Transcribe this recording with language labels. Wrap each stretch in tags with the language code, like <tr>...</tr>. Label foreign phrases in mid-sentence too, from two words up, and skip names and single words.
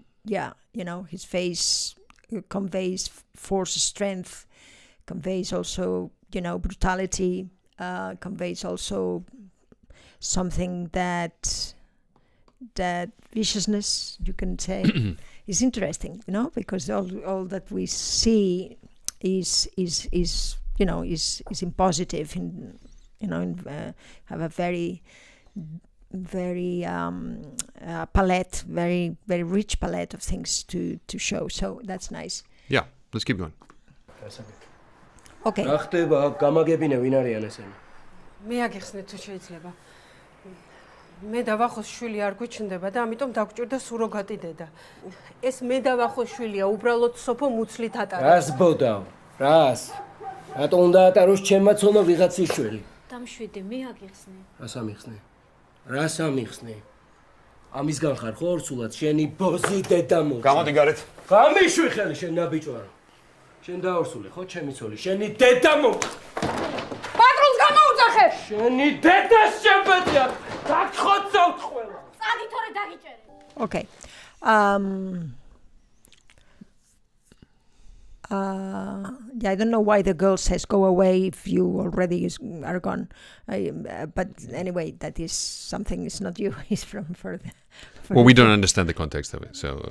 <en>Yeah, his face conveys force, strength, conveys also, brutality, conveys also something that viciousness, you can say, is interesting, because all that we see is in positive, have a very palette, very very rich palette of things to show. So that's nice. Yeah, let's keep going. Okay.</en> <ka>რა ხდება? გამაგებინე ვინ არიან ესენი? მე აგიხსნით თუ შეიძლება. მე დავახოს შვილი არ გვიჩნდება და ამიტომ დაგჭირდა სუროგატი დედა. ეს მე დავახოს შვილია, უბრალოდ სოფო მუცლით ატარებს. რას ბოდავ? რას? რატო უნდა ატაროს ჩემმა ცოლმა ვიღაცის შვილი? დამშვიდი, მე აგიხსნე. რას ამიხსნე? რას ამიხსნე? ამისგან ხარ ხო ორსულად შენი ბოზი დედა მო. გამოდი გარეთ. გამიშვი ხელი შენ ნაბიჭვარო. შენ დაორსული ხო ჩემი ცოლი? შენი დედა მო. პატრონს გამოუძახე. შენი დედას შებედია. დაგხოცავთ ყველა. წადი თორე დაგიჭერე.</ka> <en>Okay. I don't know why the girl says go away if you already are gone. But anyway, that is something. It's not you. It's from further. Well, we don't understand the context of it, so.</en>